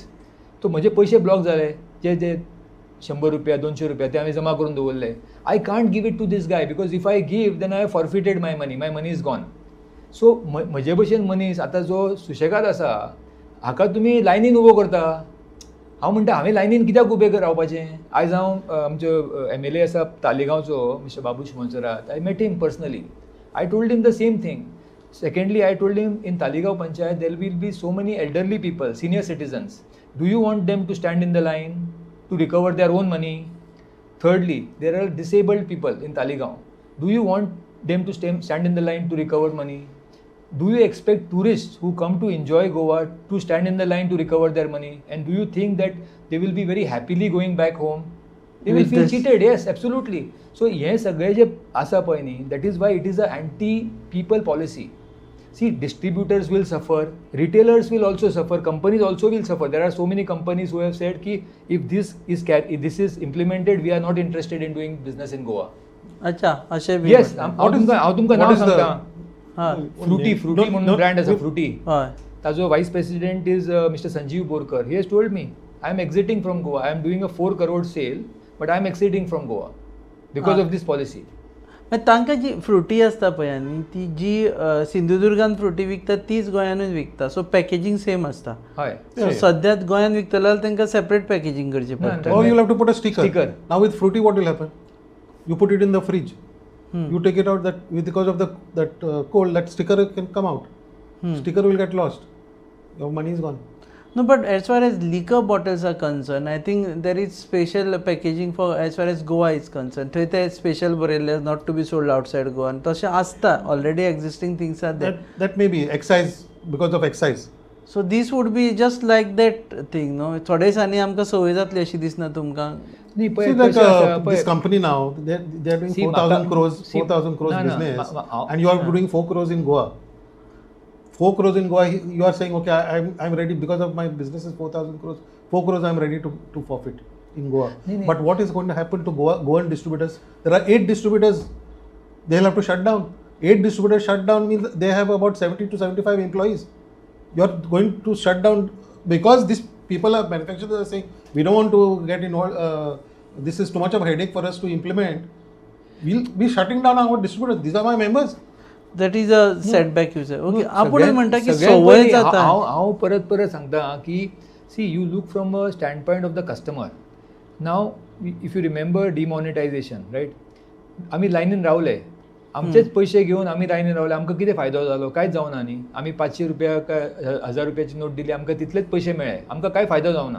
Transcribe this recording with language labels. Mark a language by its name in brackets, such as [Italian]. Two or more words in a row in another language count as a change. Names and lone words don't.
[Konkani] तो म्हजे पयशे ब्लॉक जाले, जे 100 रुपया 200 रुपया ते हांवें जमा करून दवरले. [English] I can't give it to this guy, because if I give then I have forfeited my money is gone. [Konkani] सो म्हजे भशेन मनीस आतां जो सुशेगाद आसा, हाका तुमी लायनीन उबो करता. हांव म्हणटा हांवें लायनीन कित्याक उबें रावपाचें. आयज हांव आमचो MLA आसा तालिगांवचो मिस्टर बाबू शिमोनसरात, [English] I met him personally. I told him the same thing. Secondly, I told him in Taligaon Panchayat there will be so many elderly people, senior citizens. Do you want them to stand in the line to recover their own money? Thirdly, there are disabled people in Taligaon. Do you want them to stand in the line to recover money? Do you expect tourists who come to enjoy Goa to stand in the line to recover their money? And do you think that they will be very happily going back home? They will With feel this- cheated, yes, absolutely. [Konkani] So हे सगळे जे आसा पळय न्ही, [English] that is why it is a anti-people policy. See, distributors will suffer, retailers will also suffer, companies also will suffer. There are so many companies who have said कि if this is implemented, we are not interested in doing business in Goa. [Konkani] अच्छा अशें बी [English] Yes, [Konkani] म्हणटा. हांव तुमकां [English] what [Konkani] नांव [English] is the- [Konkani] सांगता. हय Fruity [English] Don't- [Konkani] म्हणून [English] don't- [Konkani] ब्रँड आसा, Fruity. हय [English] ताजो vice president is Mr. Sanjeev Borkar. He has told me, I am exiting from Goa. I am doing a 4 crore sale, but I am exiting from Goa because Ah. of this policy. [Konkani] मागीर तांकां जी फ्रुटी आसता पळय न्ही ती जी सिंधुदुर्गान फ्रुटी विकतात तीच गोंयानूच विकता सो [English] packaging same [Konkani] आसता हय. सो सद्याक गोंयान विकतलो जाल्यार तांकां सेपरेट पॅकेजींग करचें ना, पडटा [English] Or you'll have to put a sticker. Sticker. Now with fruity, what will happen? You put it in the fridge. You take it out because of that cold, that sticker can come out. Sticker will get lost. Your money is gone. No, but as far as liquor bottles are concerned, I think there is special packaging for as far as Goa is concerned. [Konkani] थंय ते special बरयल्ले [English] not to be sold outside Goa. And [Konkani] तशें आसता [English] already existing things are there. That may be excise because of excise. So this would be just like that thing, no? [Konkani] थोड्या दिसांनी आमकां संवय जातली अशी दिसना तुमकां? न्ही, पळय, [English] See, like [Konkani] कशें आसा, पळय. [English] this company now, they're doing See, 4,000 [Konkani] म्हाका- [English] crores, see, 4,000 crores [Konkani] ना, ना, [English] business, मा- and you are doing 4 crores in Goa. 4 crores in Goa, you are saying, okay, I'm ready because of my business is 4,000 crores. 4 crores I'm ready to forfeit in Goa. [Hindi] नहीं, नहीं. [English] But what is going to happen to Goan distributors? There are 8 distributors. They'll have to shut down. 8 distributors shut down means they have about 70 to 75 employees. You're going to shut down because these people are manufacturers are saying we don't want to get involved. This is too much of a headache for us to implement. We'll be shutting down our distributors. These are my members. That is a setback you say. [Konkani] Okay, आपण सगळ्यात- म्हणटा की सगळ्यात संवय पयलीं जाता. हांव परत परत सांगता की [English] see you look from a standpoint of the customer. now if you remember demonetization, right, [Konkani] आमी लायनीन रावले, आमचेच पयशे घेवन आमी लायनीन रावले, आमकां कितें फायदो जालो? कांयच जावना न्ही. आमी 500 रुपया काय 1000 रुपयाची नोट दिली, आमकां तितलेच पयशे मेळ्ळे, आमकां कांय फायदो जावना.